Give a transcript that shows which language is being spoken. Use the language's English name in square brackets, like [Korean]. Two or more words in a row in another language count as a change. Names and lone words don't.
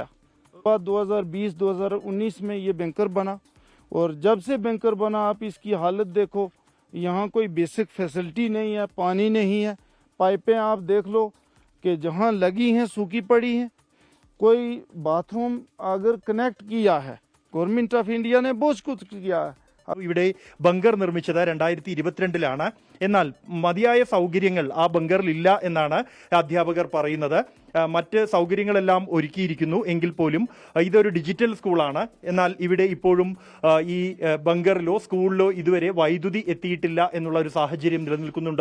[Hindi] बाद 2020-2019 में ये बैंकर बना और जब से बैंकर बना आप इसकी हालत देखो, यहाँ कोई [English] basic facility [Hindi] नहीं है, पानी नहीं है, पाइपें आप देख लो कि जहाँ लगी हैं सूखी पड़ी हैं। कोई बाथरूम अगर कनेक्ट किया है, गवर्नमेंट ऑफ इंडिया ने बहुत कुछ किया है। [Malayalam] ഇവിടെ ബങ്കർ നിർമ്മിച്ചത് 2022-ലാണ്. എന്നാൽ മതിയായ സൗകര്യങ്ങൾ ആ ബങ്കറിൽ ഇല്ല എന്നാണ് അധ്യാപകർ പറയുന്നത്. മറ്റ് സൗകര്യങ്ങളെല്ലാം ഒരുക്കിയിരിക്കുന്നു എങ്കിൽ പോലും ഇതൊരു ഡിജിറ്റൽ സ്കൂളാണ്. എന്നാൽ ഇവിടെ ഇപ്പോഴും ഈ ബങ്കറിലോ സ്കൂളിലോ ഇതുവരെ വൈദ്യുതി എത്തിയിട്ടില്ല എന്നുള്ള ഒരു സാഹചര്യം നിലനിൽക്കുന്നുണ്ട്.